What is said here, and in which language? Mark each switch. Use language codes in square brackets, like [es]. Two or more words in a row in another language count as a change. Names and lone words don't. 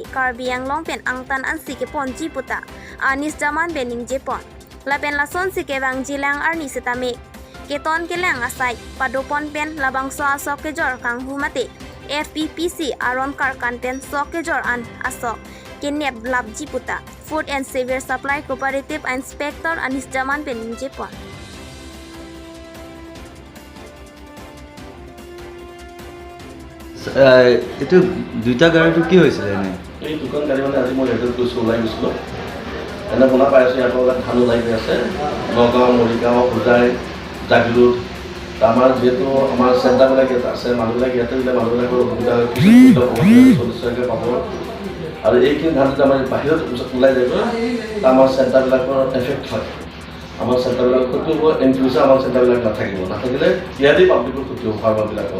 [mjw] karbiang long pen angtan ansi ke ponji puta Anis Zaman bening jepon lapen lasonsi ke bang jilang arni setame keton kelang asai padopon pen labang so asok ke jor kang humate FPPC aron kar kanten sok ke jor an asok kenep labji puta [en] Food and Civil Supply Cooperative Inspector [mjw] Anis Zaman bening jepon [as] itu দুইটা গাড়ীটো কি হৈছিলে এনে এই দুখন গাড়ী মানে আজি মই ৰেডত গৈছোঁ ওলাই গৈছিলোঁ এনে শুনা পাই আছোঁ ইয়াৰ পৰা ধান ওলাই গৈ আছে নগাঁও মৰিগাঁও হোজাই জাগিৰোড আমাৰ যিহেতু আমাৰ চেণ্টাৰবিলাক ইয়াত আছে মানুহবিলাক ইয়াতে দিলে মানুহবিলাকৰ অসুবিধা চল্লিছকৈ পাব আৰু এইখিনি ধান যদি আমাৰ বাহিৰত ওলাই যাব আমাৰ চেণ্টাৰবিলাকৰ এফেক্ট হয় আমাৰ চেণ্টাৰবিলাক ক্ষতি হ'ব [en] in future [as] আমাৰ চেণ্টাৰবিলাক নাথাকিলে ইয়াতেই পাব্লিকৰ ক্ষতি হ'ব ফাৰ্মাৰবিলাকৰ